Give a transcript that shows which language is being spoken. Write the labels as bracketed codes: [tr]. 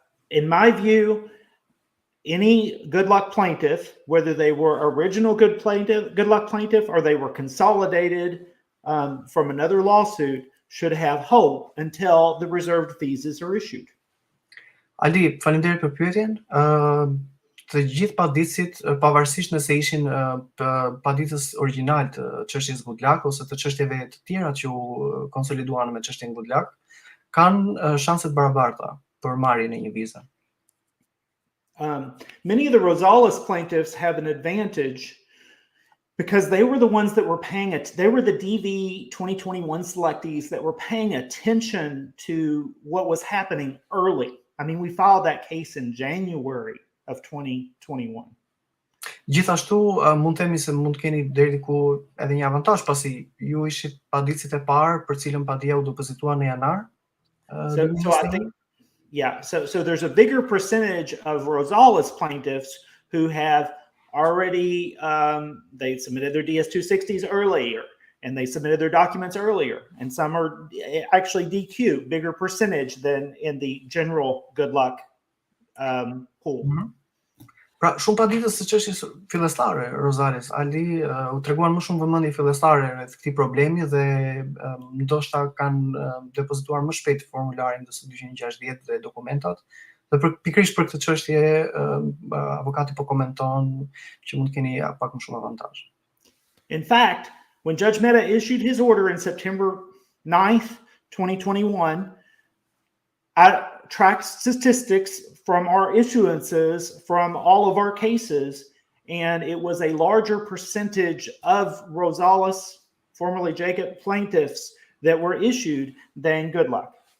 [en] In my view, any good luck plaintiff, whether they were original good luck plaintiff or they were consolidated from another lawsuit, should have hope until the reserved visas are issued. [sq] Ali, faleminderit për pyetjen. Të gjithë paditësit, pavarësisht nëse ishin paditës origjinal të çështjes good luck ose të çështjeve të tjera që u konsoliduan me çështjen good luck, kanë shanse të barabarta për marrjen e një vize. [en] Many of the Rosales plaintiffs have an advantage because they were the ones that were paying it. They were the DV 2021 selectees that were paying attention to what was happening early. I mean, we filed that case in January of 2021. [sq] Gjithashtu mund të themi se mund të keni deri diku edhe një avantazh pasi ju ishit paditësit e parë për cilën padia u depozituar në janar. [en] So I think, yeah, so there's a bigger percentage of Rosales plaintiffs who have already, they submitted their DS-260s earlier, and they submitted their documents earlier, and some are actually DQ, bigger percentage than in the general good luck pool. Mm-hmm. [sq] Pra, shumë paditës së çështjes fillestare, Rosales, Ali u treguan më shumë vëmendje fillestare rreth këtij problemi dhe ndoshta kanë depozituar më shpejt formularin DS-260 dhe dokumentat. Dhe pikërisht për këtë çështje avokati po komenton që mund të keni pak më shumë avantazh. [en] In fact, when Judge Mehta issued his order in September 9th, 2021, I tracked statistics from our issuances from all of our cases, and it was a larger percentage of Rosales, formerly Jacob plaintiffs, that were issued than good luck.